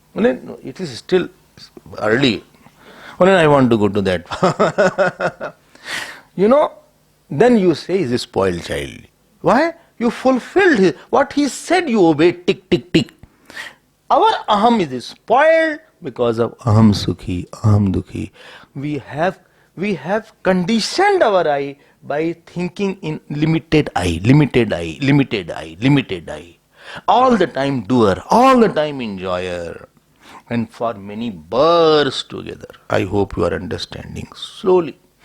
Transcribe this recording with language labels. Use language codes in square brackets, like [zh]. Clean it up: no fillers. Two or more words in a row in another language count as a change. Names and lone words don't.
[en] Well, it is still early. Well, I want to go to that. Then you say he's a spoiled child. Why? You fulfilled what he said, you obeyed, tick, tick, tick. Our aham is spoiled because of [sa] अहं सुखी, अहं दुःखी. [en] We have conditioned our I by thinking in limited I. All the time doer, all the time enjoyer. And for many bursts together. I hope you are understanding slowly.